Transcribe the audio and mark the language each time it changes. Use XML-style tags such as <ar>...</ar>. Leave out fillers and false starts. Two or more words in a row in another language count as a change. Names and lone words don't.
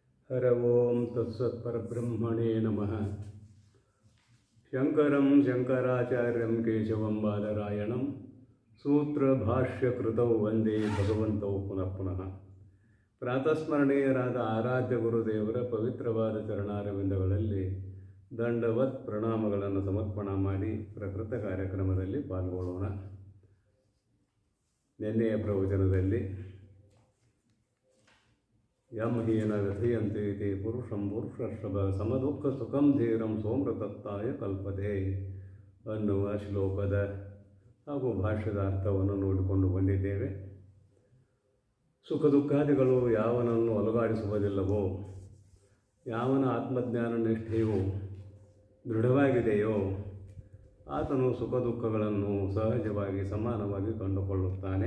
<sa>हर ओं तत्सत्परब्रह्मणे नमः। शंकरं शंकराचार्यं केशवं बादरायणं सूत्रभाष्यकृतौ वंदे भगवन्तौ पुनः पुनः।</sa> <kn>ಪ್ರಾತಸ್ಮರಣೀಯರಾದ ಆರಾಧ್ಯ ಗುರುದೇವರ ಪವಿತ್ರವಾದ ಚರಣಾರವಿಂದಗಳಲ್ಲಿ ದಂಡವತ್ ಪ್ರಣಾಮಗಳನ್ನು ಸಮರ್ಪಣ ಮಾಡಿ ಪ್ರಕೃತ ಕಾರ್ಯಕ್ರಮದಲ್ಲಿ ಪಾಲ್ಗೊಳ್ಳೋಣ. ನಿನ್ನೆಯ ಪ್ರವಚನದಲ್ಲಿ</kn> <sa>ಯಂ ಹೀನ ವ್ಯಥಯಂತೆ ತೇ ಪುರುಷಂ ಪುರುಷರ್ಷಭ ಸಮದುಃಖ ಸುಖಂ ಧೀರಂ ಸೋಮೃತತ್ತಾಯ ಕಲ್ಪತೆ</sa> <kn>ಅನ್ನುವ ಶ್ಲೋಕದ ಹಾಗೂ ಭಾಷ್ಯದ ಅರ್ಥವನ್ನು ನೋಡಿಕೊಂಡು ಬಂದಿದ್ದೇವೆ. ಸುಖ ದುಃಖಾದಿಗಳು ಯಾವನನ್ನು ಅಲುಗಾಡಿಸುವುದಿಲ್ಲವೋ, ಯಾವನ ಆತ್ಮಜ್ಞಾನ ನಿಷ್ಠೆಯು ದೃಢವಾಗಿದೆಯೋ ಆತನು ಸುಖ ದುಃಖಗಳನ್ನು ಸಹಜವಾಗಿ ಸಮಾನವಾಗಿ ಕಂಡುಕೊಳ್ಳುತ್ತಾನೆ.</kn>